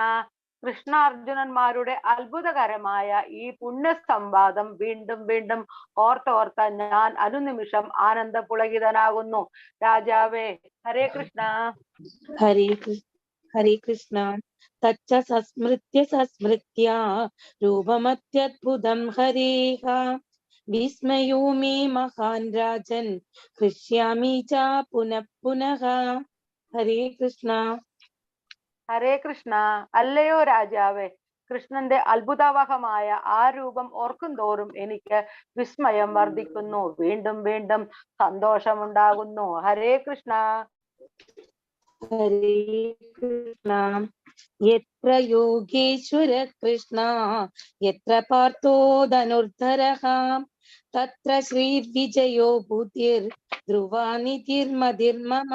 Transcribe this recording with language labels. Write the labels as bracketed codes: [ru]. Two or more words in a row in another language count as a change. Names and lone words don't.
[ml] കൃഷ്ണാർജുനന്മാരുടെ അത്ഭുതകരമായ ഈ പുണ്യ സംവാദം വീണ്ടും വീണ്ടും ഓർത്തോർത്ത ഞാൻ അനുനിമിഷം ആനന്ദപുളകിതനാകുന്നു. രാജാവേ, [sa] ഹരേ കൃഷ്ണ. ഹരേ കൃഷ്ണ. തച്ച സസ്മൃത്യ രൂപമത്യദ്ഭുതം ഹരേഃ विस्मयो मे महान् राजन् हृष्यामि च पुनः पुनः. हरे कृष्ण. ഹരേ കൃഷ്ണ. [ml] അല്ലയോ രാജാവേ, കൃഷ്ണന്റെ അത്ഭുതാവഹമായ ആ രൂപം ഓർക്കും തോറും എനിക്ക് വിസ്മയം വർദ്ധിക്കുന്നു, വീണ്ടും വീണ്ടും സന്തോഷമുണ്ടാകുന്നു. [sa] ഹരേ കൃഷ്ണ. ഹരേ കൃഷ്ണ. യത്ര യോഗേശ്വര കൃഷ്ണ യത്ര പാർത്ഥോ ധനുർധരഃ തത്ര ശ്രീർവിജയോ ബുദ്ധിർ ധ്രുവാനിധിർമതിർമമ.